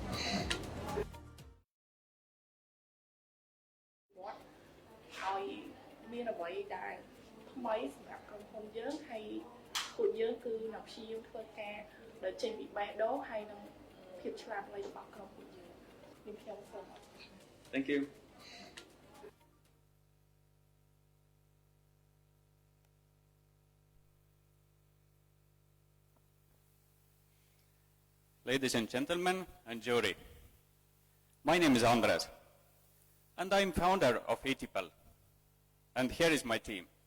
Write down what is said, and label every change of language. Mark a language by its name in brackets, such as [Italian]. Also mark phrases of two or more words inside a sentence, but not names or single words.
[Khmer] ឲ្យមានអ្វីដែលថ្មីសម្រាប់ក្រុមហ៊ុនយើងហើយពួកយើងគឺនឹងព្យាយាមធ្វើការដោយចេញពីបេះដូងហើយនឹងភាពឆ្លាតវៃរបស់ក្រុមពួកយើងនេះខ្ញុំសូម [English] Thank you. Ladies and gentlemen and jury, my name is Andres, and I am founder of eTipal, and here is my team.